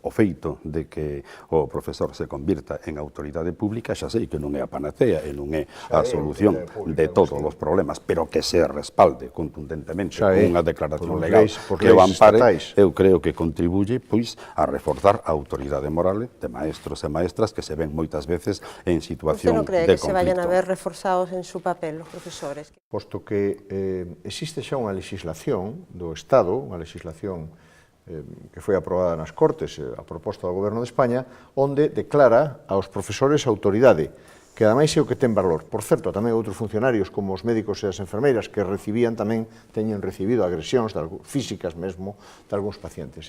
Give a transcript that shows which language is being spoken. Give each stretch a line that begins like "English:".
Galician: O feito de que o profesor se convirta en autoridade pública xa sei que non é a panacea e non é a solución de todos os problemas, pero que se respalde contundentemente con unha declaración legal que o ampare, eu creo que contribuye pois a reforzar a autoridade moral de maestros e maestras que se ven moitas veces en situación de conflito.
Spanish: ¿Usted non cree que se vayan a ver reforzados en su papel los profesores?
Galician: Posto que existe xa unha legislación do Estado, unha legislación que foi aprobada nas Cortes a proposta do Goberno de España, onde declara aos profesores autoridade, que ademais é o que ten valor. Por certo, tamén outros funcionarios, como os médicos e as enfermeiras, que recibían tamén, teñen recibido agresións físicas mesmo de algúns pacientes.